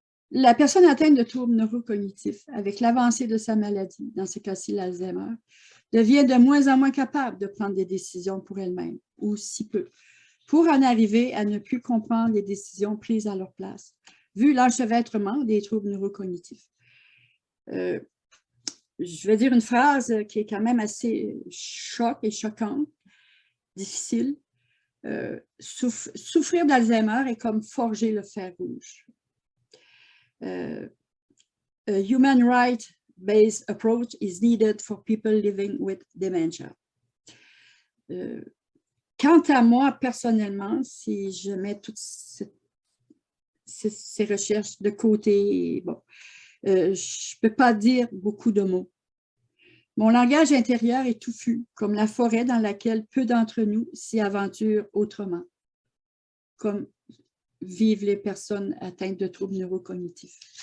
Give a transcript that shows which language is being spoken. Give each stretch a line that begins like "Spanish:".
French: La personne atteinte de troubles neurocognitifs, avec l'avancée de sa maladie, dans ce cas-ci l'Alzheimer, devient de moins en moins capable de prendre des décisions pour elle-même, ou si peu, pour en arriver à ne plus comprendre les décisions prises à leur place, vu l'enchevêtrement des troubles neurocognitifs. Je vais dire une phrase qui est quand même assez choquante, difficile. Souffrir d'Alzheimer est comme forger le fer rouge.
English: A human right-based approach is needed for people living with dementia.
French: Quant à moi, personnellement, si je mets toutes ces recherches de côté, bon, je ne peux pas dire beaucoup de mots. Mon langage intérieur est touffu, comme la forêt dans laquelle peu d'entre nous s'y aventurent autrement, comme vivent les personnes atteintes de troubles neurocognitifs.